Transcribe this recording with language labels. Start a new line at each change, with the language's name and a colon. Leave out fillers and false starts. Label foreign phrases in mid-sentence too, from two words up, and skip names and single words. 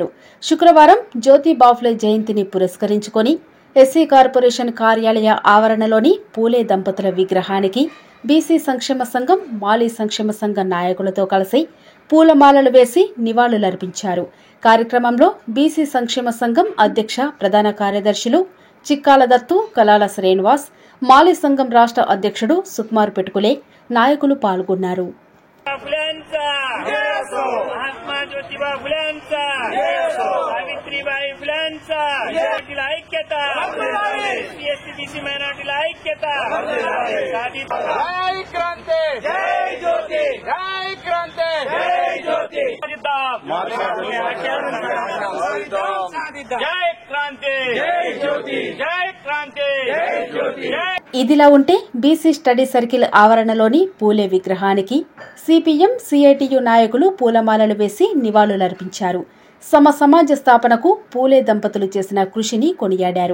Telugu: శుక్రవారం జ్యోతి బాఫులే జయంతిని పురస్కరించుకొని ఎస్సీ కార్పొరేషన్ కార్యాలయ ఆవరణలోని పూలే దంపతుల విగ్రహానికి బీసీ సంక్షేమ సంఘం, మాలీ సంక్షేమ సంఘం నాయకులతో కలిసి పూలమాలలు వేసి నివాళులర్పించారు. కార్యక్రమంలో బీసీ సంక్షేమ సంఘం అధ్యక్ష ప్రధాన కార్యదర్శులు చిక్కాల దత్తు, కలాల శ్రీనివాస్, మాలీ సంఘం రాష్ట్ర అధ్యక్షుడు సుకుమార్ పెట్టుకులే నాయకులు పాల్గొన్నారు.
Marathi: महात्मा ज्योतिबा फुलेंचा सावित्रीबाई फुलेंचा ऐक्यता एससी मायनॉरिटीला ऐक्यता जय क्रांती जय ज्योति जय क्रांती जय ज्योति जय क्रांती जय ज्योति जय क्रांती जय ज्योति.
Telugu: ఇదిలా ఉంటే బీసీ స్టడీ సర్కిల్ ఆవరణలోని పూలే విగ్రహానికి సిపిఎం, సిఐటియు నాయకులు పూలమాలలు వేసి నివాళులర్పించారు. సమాజ స్థాపనకు పూలే దంపతులు చేసిన కృషిని కొనియాడారు.